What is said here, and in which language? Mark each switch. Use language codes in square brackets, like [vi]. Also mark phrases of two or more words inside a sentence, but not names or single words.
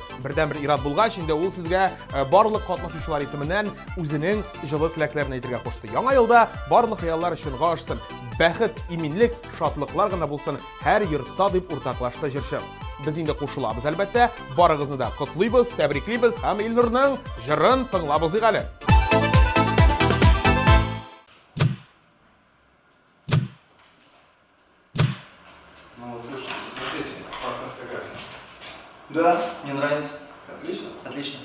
[tt] Бірден бір ират булгач, инде ул сезгә барлык катнашучылар исеменнән үзенең җылы теләкләрен әйтергә кушты. Яңа елда барлык хыяллар өчен гашсын, бәхет, иминлек, шатлыклар гына булсын һәр йортта дип уртаклашты җырчы. Без инде кушылабыз әлбәттә, барыгызны да котлыйбыз, тәбриклибез һәм Илнурның җырын тыңлабыз әле. [ru] Да, мне нравится. Отлично. Отлично.